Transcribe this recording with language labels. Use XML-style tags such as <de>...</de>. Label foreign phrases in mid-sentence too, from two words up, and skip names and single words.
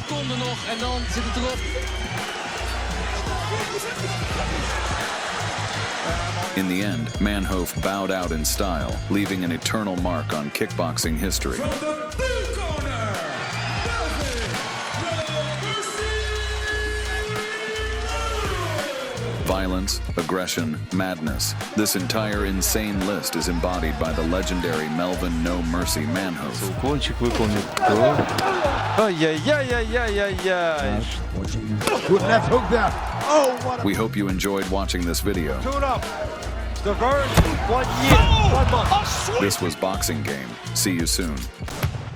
<en>In the end, Manhoef bowed out in style, leaving an eternal mark on kickboxing history. Violence, aggression, madness. This entire insane list is embodied by the legendary Melvin No Mercy Manhoef.</en> <ru>Уклончик выполнил. Ай-яй-яй-яй-яй-яй.</ru> <en>Good left hook there. Oh, what We hope you enjoyed watching this video. Tune up. The verge. 1 year. 1 month. This was Boxing Game. See you soon.</en>